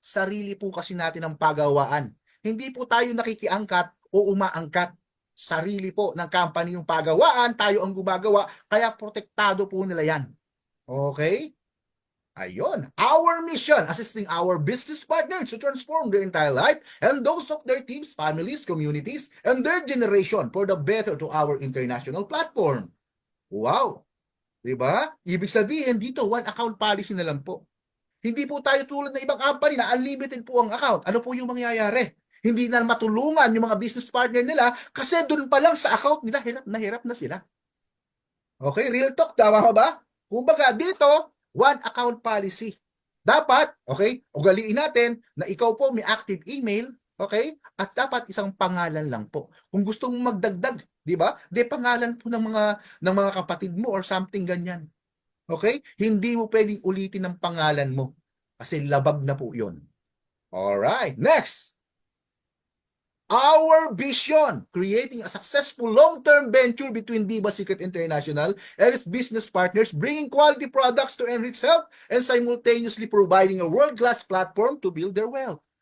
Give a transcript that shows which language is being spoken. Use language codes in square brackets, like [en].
[tl] Sarili po kasi natin ang pagawaan. Hindi po tayo nakikiangkat o umaangkat. Sarili po ng company yung pagawaan, tayo ang gumagawa, kaya protektado po nila yan. Okay? Ayun. [en] Our mission, assisting our business partners to transform their entire life and those of their teams, families, communities, and their generation for the better to our international platform. [tl] Wow! Diba? Ibig sabihin dito, one account policy na lang po. Hindi po tayo tulad ng ibang company na unlimited po ang account. Ano po yung mangyayari? Hindi na matulungan yung mga business partner nila kasi doon pa lang sa account nila, hirap na sila. Okay, real talk, tama ba? Kumbaga, dito, one account policy. Dapat, okay, ugaliin natin na ikaw po may active email, okay, at dapat isang pangalan lang po. Kung gusto mong magdagdag, di ba? Di pangalan po ng mga kapatid mo or something ganyan. Okay? Hindi mo pwedeng ulitin ang pangalan mo kasi labag na po 'yon. [en] All right, next. Our vision, creating a successful long-term venture between Diba Secret International and its business partners, bringing quality products to enrich health and simultaneously providing a world-class platform to build their wealth.